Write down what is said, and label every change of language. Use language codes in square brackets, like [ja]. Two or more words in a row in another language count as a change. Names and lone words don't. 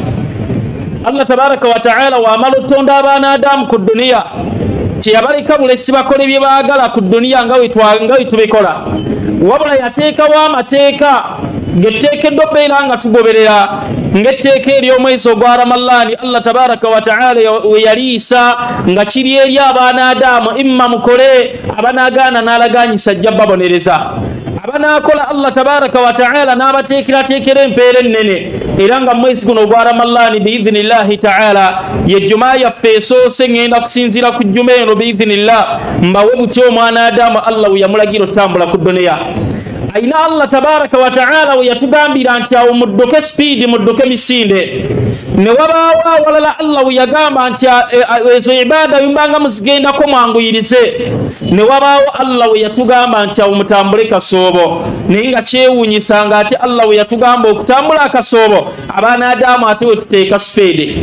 [ar] Allah tabaraka wa ta'ala [lg] wamala otonda abaana Adamu ku duniya, teyabaleka bulesi bakole bye baagala ku duniya nga we tubikola, wabula yateekawo amateeka getteekeddwa beera nga tugoberera, ng'etteeka ery'omwezi ogwa Ramadhaani [ar] Allah tabaraka wa ta'ala [lg] we yaliisa nga kiri eri abaana Adamu: imma mukole, abanaagaana n'alagaanyisa ajja babonereza. Abanaakola [ar] Allah tabaraka wa ta'ala [lg] n'abateekerateekera empeera ennene, era nga mwezi guno ogwa Ramadhaani [ar] biidhinillahi ta'ala [lg] ye Jumaa yaffe esoose, ngenda kusinziira ku Juma eno biidhinillah, mbawe butyo omwana Adamu Allah we yamulagira otambula ku duniya. Aina [ar] Allah tabaraka wa ta'ala [lg] we yatugambira nti awo mudduke speed, mudduke misinde. Ne wabaawo awalala Allah we yagamba nti ezo ibada yumbanga muzigendako mwanguyirize. Ne wabaawo Allah we yatugamba nti awo mutambule kasoobo, naye nga kyewuunyisanga ate Allah we yatugamba okutambula akasoobo, abaana Adamu ate we tuteeka speed.